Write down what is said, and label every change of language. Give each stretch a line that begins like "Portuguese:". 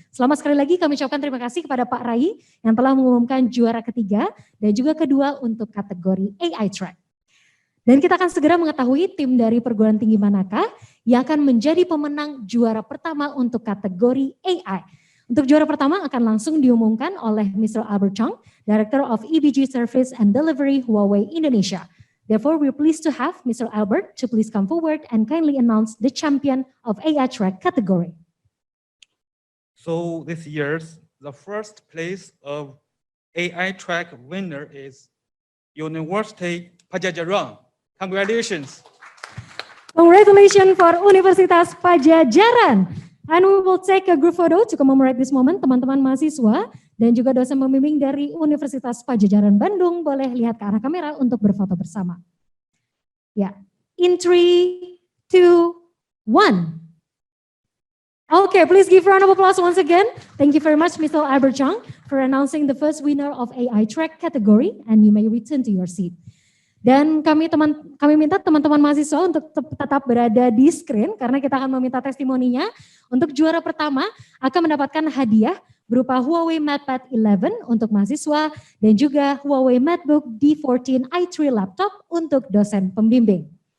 Indonesian: Selamat sekali lagi kami ucapkan terima kasih kepada Pak Rai yang telah mengumumkan juara ketiga dan juga kedua untuk kategori AI Track. Dan kita akan segera mengetahui tim dari perguruan tinggi manakah yang akan menjadi pemenang juara pertama untuk kategori AI. Untuk juara pertama akan langsung diumumkan oleh Mr. Albert Chong, Director of EBG Service and Delivery Huawei Indonesia.
English: Therefore, we're pleased to have Mr. Albert to please come forward and kindly announce the champion of AI Track category. So this year's, the first place of AI Track winner is University Pajajaran. Congratulations. Congratulations for Universitas Pajajaran. And we will take a group photo to commemorate this moment.
Indonesian: Teman-teman mahasiswa dan juga dosen pembimbing dari Universitas Pajajaran Bandung boleh lihat ke arah kamera untuk berfoto bersama.
English: Ya, in 3, 2, 1. Okay, please give a round of applause once again. Thank you very much, Mr. Albert Chong, for announcing the first winner of AI Track category, and you may return to your seat.
Indonesian: Dan kami minta teman-teman mahasiswa untuk tetap berada di screen karena kita akan meminta testimoninya. Untuk juara pertama akan mendapatkan hadiah berupa Huawei MatePad 11 untuk mahasiswa dan juga Huawei MateBook D14 i3 laptop untuk dosen pembimbing.